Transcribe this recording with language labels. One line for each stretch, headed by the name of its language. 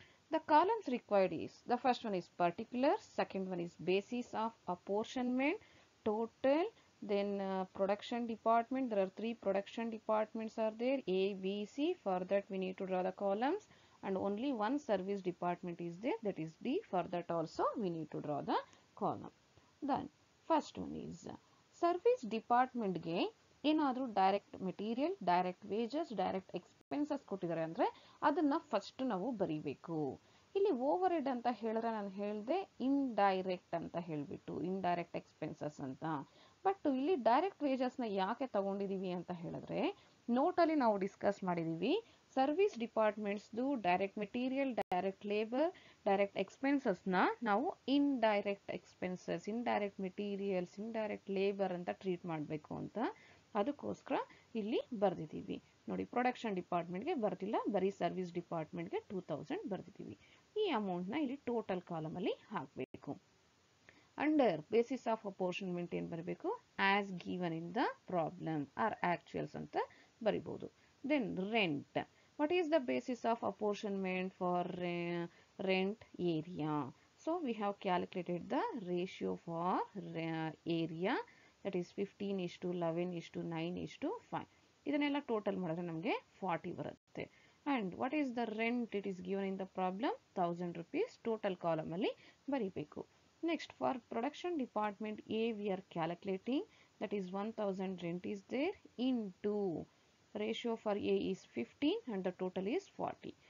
English: The columns required is, the first one is particular, second one is basis of apportionment, total, then production department. There are 3 production departments are there, A, B, C. For that we need to draw the columns, and only one service department is there, that is D. For that also we need to draw the column. Then first one is service department ge
Kannada: ಏನಾದರೂ direct material, direct wages, direct expenses ಕೊಟ್ಟಿದ್ದಾರೆ ಅಂದರೆ ಅದನ್ನು first ನಾವು ಬರೀಬೇಕು. ಇಲ್ಲಿ over head ಅಂತ ಹೇಳಿದ್ರೆ ನಾನು ಹೇಳಿದೆ ಇಂಡೈರೆಕ್ಟ್ ಅಂತ ಹೇಳಿಬಿಟ್ಟು ಇಂಡೈರೆಕ್ಟ್ ಎಕ್ಸ್ಪೆನ್ಸಸ್ ಅಂತ. ಬಟ್ ಇಲ್ಲಿ ಡೈರೆಕ್ಟ್ ವೇಜಸ್ನ ಯಾಕೆ ತಗೊಂಡಿದ್ದೀವಿ ಅಂತ ಹೇಳಿದ್ರೆ ನೋಟಲ್ಲಿ ನಾವು ಡಿಸ್ಕಸ್ ಮಾಡಿದ್ದೀವಿ service ಡಿಪಾರ್ಟ್ಮೆಂಟ್ಸ್ದು direct material, direct labour, direct ಎಕ್ಸ್ಪೆನ್ಸಸ್ನ ನಾವು indirect expenses, indirect materials, indirect labour ಅಂತ ಟ್ರೀಟ್ ಮಾಡಬೇಕು ಅಂತ. ಅದಕ್ಕೋಸ್ಕರ ಇಲ್ಲಿ ಬರೆದಿದ್ದೀವಿ ನೋಡಿ. ಪ್ರೊಡಕ್ಷನ್ ಡಿಪಾರ್ಟ್ಮೆಂಟ್ಗೆ ಬರ್ತಿಲ್ಲ, ಬರೀ ಸರ್ವಿಸ್ ಡಿಪಾರ್ಟ್ಮೆಂಟ್ಗೆ 2000 ಬರ್ದಿದ್ದೀವಿ. ಈ ಅಮೌಂಟ್ನ ಇಲ್ಲಿ ಟೋಟಲ್ ಕಾಲಮಲ್ಲಿ ಹಾಕಬೇಕು.
English: under basis of apportionment
Kannada: ಏನು ಬರಬೇಕು?
English: as given in the problem are actuals
Kannada: ಅಂತ ಬರಿಬೋದು.
English: Then rent. What is the basis of apportionment for rent area? So we have calculated the ratio for area, that is 15:11:9:5.
Kannada: ಇದನ್ನೆಲ್ಲ total ಮಾಡಿದ್ರೆ ನಮಗೆ 40 ಬರುತ್ತೆ.
English: And what is the rent? It is given in the problem 1000 rupees. Total column
Kannada: ಅಲ್ಲಿ ಬರಿಬೇಕು.
English: Next, for production department A we are calculating, that is 1000 rent is there into ratio for A is 15 and the total is 40.